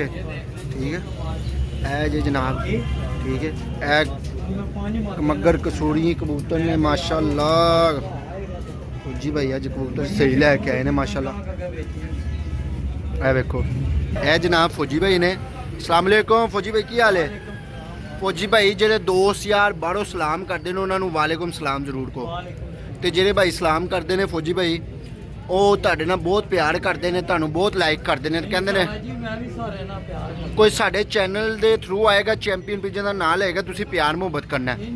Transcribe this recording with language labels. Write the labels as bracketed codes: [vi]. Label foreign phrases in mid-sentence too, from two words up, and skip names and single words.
[pa] ਠੀਕ ਹੈ ਇਹ ਜੇ ਜਨਾਬ। ਠੀਕ ਹੈ ਇਹ ਮੱਗਰ ਕਸੂਰੀ ਕਬੂਤਰ ਨੇ ਮਾਸ਼ਾਅੱਲਾ। ਫੌਜੀ ਭਾਈ ਅੱਜ ਕਬੂਤਰ ਸਹੀ ਲੈ ਕੇ ਆਏ ਨੇ ਮਾਸ਼ਾਅੱਲਾ। ਇਹ ਵੇਖੋ ਇਹ ਜਨਾਬ ਫੌਜੀ ਭਾਈ ਨੇ। [ar] السلام عليكم [pa] ਫੌਜੀ ਭਾਈ ਕੀ ਹਾਲ ਹੈ? ਫੌਜੀ ਭਾਈ ਜਿਹੜੇ ਦੋਸਤ ਯਾਰ ਬਾਹਰੋਂ ਸਲਾਮ ਕਰਦੇ ਨੇ ਉਹਨਾਂ ਨੂੰ [ar] وعليكم السلام [pa] ਜ਼ਰੂਰ ਕਹੋ। ਤੇ ਜਿਹੜੇ ਭਾਈ ਸਲਾਮ ਕਰਦੇ ਨੇ ਫੌਜੀ ਭਾਈ ਉਹ ਤੁਹਾਡੇ ਨਾਲ ਬਹੁਤ ਪਿਆਰ ਕਰਦੇ ਨੇ ਤੁਹਾਨੂੰ ਬਹੁਤ ਲਾਈਕ ਕਰਦੇ ਨੇ। ਕਹਿੰਦੇ ਨੇ ਕੋਈ ਸਾਡੇ ਚੈਨਲ ਦੇ ਥਰੂ ਆਏਗਾ [en] champion pigeon [pa] ਦਾ ਨਾਂ ਲਏਗਾ ਤੁਸੀਂ ਪਿਆਰ ਮੁਹੱਬਤ ਕਰਨਾ ਹੈ।